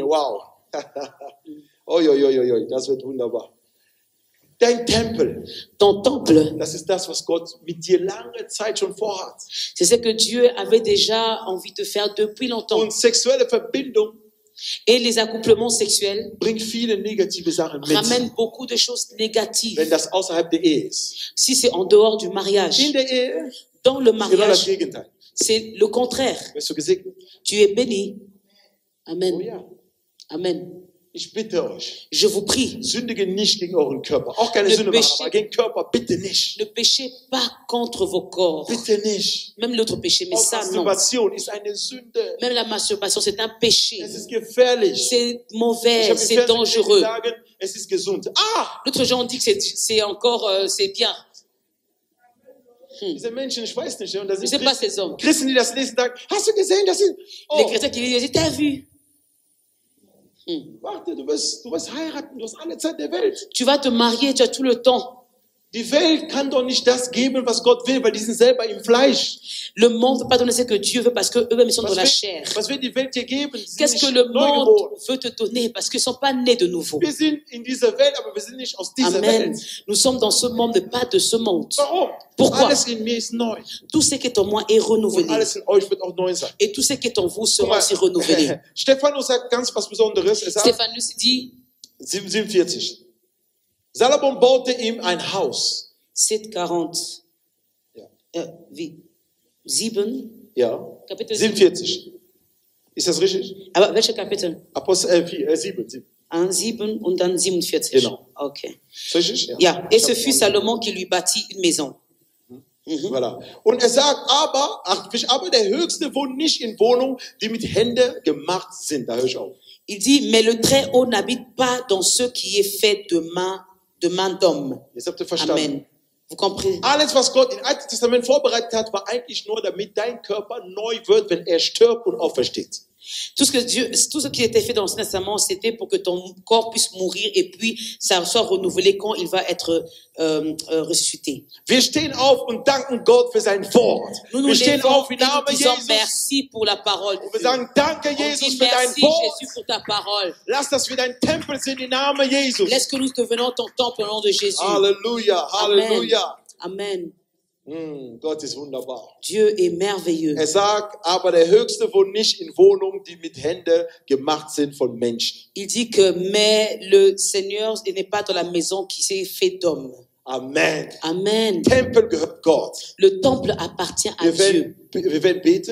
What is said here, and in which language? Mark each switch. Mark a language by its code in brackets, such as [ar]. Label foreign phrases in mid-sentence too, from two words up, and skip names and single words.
[de] Wow. Oi, das wird wunderbar. Dein Tempel, [fr] Ton temple, [de] das ist das, was Gott mit dir lange Zeit schon vorhat. [fr] c'est ce que Dieu avait déjà envie de faire depuis longtemps. [de] Und sexuelle Verbindung [fr] Et les accouplements sexuels [de] bringt viele negative Sachen mit, [fr] ramènent beaucoup de choses négatives. [de] wenn das außerhalb der Ehe ist. [fr] Si c'est en dehors du mariage. [de] In der Ehe [fr] Dans le [de] ist genau das [fr] mariage, [de] Gegenteil. [fr] c'est le contraire. [de] Wirst du gesegnet? [fr] Tu es béni. [de] Oh [fr] Amen. [de] ja. [fr] Amen. [de] Ich bitte euch, [fr] Je vous prie, [de] sündige nicht gegen euren Körper. Auch keine [fr] Le [de] Sünde machen, [fr] péché- [de] aber gegen Körper bitte nicht. [fr] ne péchez pas contre vos corps. [de] Bitte nicht. [fr] Même l'autre péché, mais [de] Auch [fr] ça non. [de] Masturbation ist eine Sünde. [fr] Même la masturbation, c'est un péché. [de] Es ist gefährlich. [fr] C'est [de] Ich [fr] mauvais, [de] habe im [fr] c'est [de] Fernsehen gesehen, die [fr] dangereux. [de] sagen, es ist gesund. Ah, [fr] L'autre jour, on dit que c'est encore, c'est bien. [de] diese Menschen, ich weiß nicht. Und das [fr] Je [de] sind [fr] sais pas ces hommes. [de] Christen, die das lesen, sagen, hast du gesehen, dass sie... [fr] Les [de] Oh, [fr] chrétiens qui disent, t'as vu? [de] warte, du wirst heiraten, du hast alle Zeit der Welt. [fr] Tu vas te marier, tu as tout le temps. [de] Die Welt kann doch nicht das geben, was Gott will, weil die sind selber im Fleisch. [fr] Le monde ne peut pas donner ce que Dieu veut parce qu'eux-mêmes sont dans la chair. [de] Was will die Welt dir geben? Sie sind [fr] Qu'est-ce que [de] nicht [fr] le [de] neu [fr] monde [de] geboren. [fr] veut te donner? Parce qu'ils ne sont pas nés de nouveau. [de] Wir sind in dieser Welt, aber wir sind nicht aus dieser Amen. Welt. [fr] Nous sommes dans ce monde, mais pas de ce monde. [de] Warum? [fr] Pourquoi? [de] Alles in mir ist neu. [fr] Tout ce qui est en moi est [de] Und [fr] renouvelé. [de] alles in euch wird auch neu sein. [fr] Et tout ce qui est en vous [de] Guck [fr] sera [de] mal, [fr] aussi renouvelé. [de] Stephanus sagt ganz was Besonderes. Er sagt, [fr] Stéphanus dit, [de] 47. Salomon baute ihm ein Haus. 7,40. Wie? 7? Ja. Kapitel 7. 47. Ist das richtig? Aber welche Kapitel? Apostel 7. 1, 7 und dann 47. Genau. Okay. Ist richtig? Ja. Ja, [fr] et ce fut Salomon qui lui bâtit une maison. Voilà. [de] Und er sagt, aber der Höchste wohnt nicht in Wohnungen, die mit Händen gemacht sind. Da höre ich auf. [fr] Il dit, mais le Très-Haut n'habite pas dans ce qui est fait de main d'homme. [de] Jetzt habt ihr verstanden. [fr] Amen. Vous comprenez? [de] Alles, was Gott im Alten Testament vorbereitet hat, war eigentlich nur, damit dein Körper neu wird, wenn er stirbt und aufersteht. [fr] Tout ce qui était fait dans l'Ancien Testament, c'était pour que ton corps puisse mourir et puis ça soit renouvelé quand il va être ressuscité. [de] Wir stehen auf und danken Gott für sein Wort. [fr] Nous nous [de] Wir stehen [fr] levons [de] auf [fr] et [de] im [fr] nous [de] Namen [fr] disons [de] Jesus. [fr] merci pour la parole de [de] Und wir [fr] Dieu. [de] sagen, danke [fr] On [de] Jesus [fr] dit [de] für dein [fr] merci [de] Wort. [fr] Jésus pour ta parole. [de] Lass, dass wir dein Tempel sind im Namen Jesus. [fr] Laisse que nous devenons ton temple au nom de Jésus. [de] Halleluja, Halleluja. Amen. Gott ist wunderbar. [fr] Dieu est merveilleux. Er sagt, aber der Höchste wohnt nicht in Wohnungen, die mit Händen gemacht sind von Menschen. Il dit que mais le Seigneur n'est pas dans la maison qui s'est fait d'homme. Amen. Amen. [de] Tempel gehört Gott. [fr] Le temple appartient à Dieu. [de] Wir werden beten.